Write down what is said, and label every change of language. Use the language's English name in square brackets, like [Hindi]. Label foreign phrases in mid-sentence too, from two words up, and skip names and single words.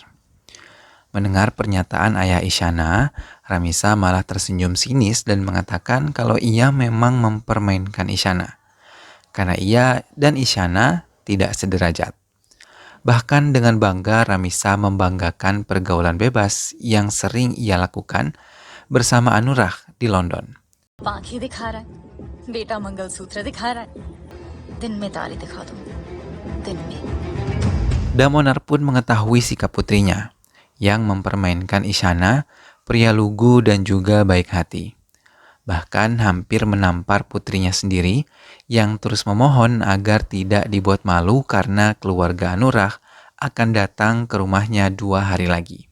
[Indonesian] Mendengar pernyataan ayah Isyana, Ramisa malah tersenyum sinis dan mengatakan kalau ia memang mempermainkan Isyana, karena ia dan Isyana tidak sederajat. Bahkan dengan bangga Ramisa membanggakan pergaulan bebas yang sering ia lakukan bersama Anurag di London. [Hindi] आंखें दिखा रहा है, बेटा मंगलसूत्र दिखा रहा है, दिन में ताली दिखा दो, दिन में. [Indonesian] Damonar pun mengetahui sikap putrinya yang mempermainkan Isyana, pria lugu dan juga baik hati. Bahkan hampir menampar putrinya sendiri yang terus memohon agar tidak dibuat malu karena keluarga Anurag akan datang ke rumahnya 2 hari lagi.